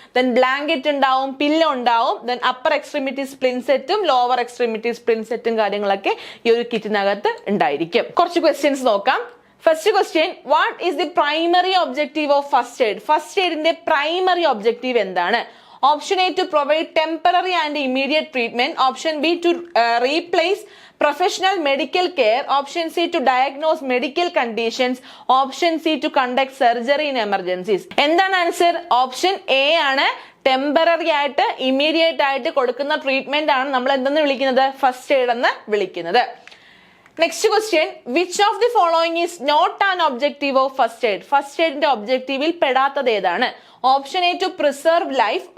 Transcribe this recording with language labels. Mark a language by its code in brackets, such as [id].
[ml] Then blanket ഉണ്ടാവും, pillow ഉണ്ടാവും. Then upper extremity സ്പ്ലിൻ സെറ്റും ലോവർ എക്സ്ട്രീമിറ്റി സ്പ്ലിൻ സെറ്റും കാര്യങ്ങളൊക്കെ ഈ ഒരു കിറ്റിനകത്ത് ഉണ്ടായിരിക്കും. കുറച്ച് ക്വസ്റ്റ്യൻസ് നോക്കാം. [en] First question, what is the primary objective of first aid? [ml] First എയ്ഡിന്റെ primary objective എന്താണ്? [en] Option A, to provide temporary and immediate treatment. Option B, to replace professional medical care. Option C, to diagnose medical conditions. Option C, to conduct surgery in emergencies. [ml] എന്താണ് answer? Option A ആണ്. Temporary ആയിട്ട് immediate ആയിട്ട് കൊടുക്കുന്ന treatment ആണ് നമ്മൾ എന്തെന്ന് വിളിക്കുന്നത്, first aid എന്ന് വിളിക്കുന്നത്. [en] Next question, which of the following is not an objective of first aid? [ml] First എയ്ഡിന്റെ ഒബ്ജക്റ്റീവിൽ പെടാത്തത് ഏതാണ്? Option A, [en] To preserve life.